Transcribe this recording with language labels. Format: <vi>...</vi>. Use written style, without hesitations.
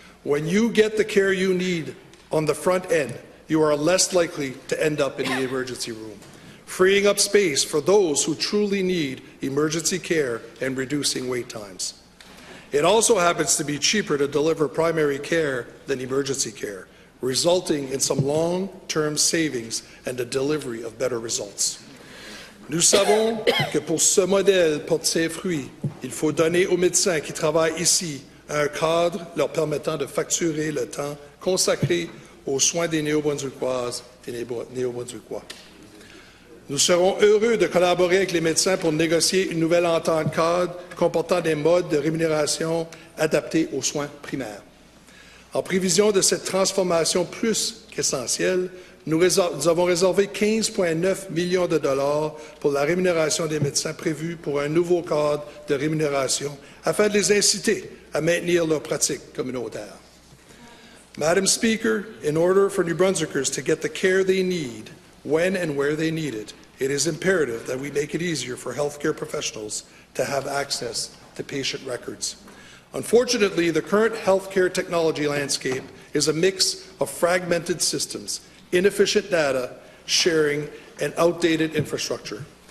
<en>When you get the care you need on the front end, you are less likely to end up in the emergency room, freeing up space for those who truly need emergency care and reducing wait times. It also happens to be cheaper to deliver primary care than emergency care, resulting in some long-term savings and the delivery of better results.</en> <fr>Nous savons que pour ce modèle porte ses fruits, il faut donner aux médecins qui travaillent ici un cadre leur permettant de facturer le temps consacré aux soins des Néo-Brunswickoises et des Néo-Brunswickois. Nous serons heureux de collaborer avec les médecins pour négocier une nouvelle entente cadre comportant des modes de rémunération adaptés aux soins primaires. En prévision de cette transformation plus qu'essentielle, nous avons réservé 15,9 millions de dollars pour la rémunération des médecins prévus pour un nouveau cadre de rémunération afin de les inciter à maintenir leurs pratiques communautaires.</fr> <en>Madam Speaker, in order for New Brunswickers to get the care they need when and where they need it, it is imperative that we make it easier for healthcare professionals to have access to patient records. Unfortunately, the current healthcare technology landscape is a mix of fragmented systems, inefficient data sharing, and outdated infrastructure.</en>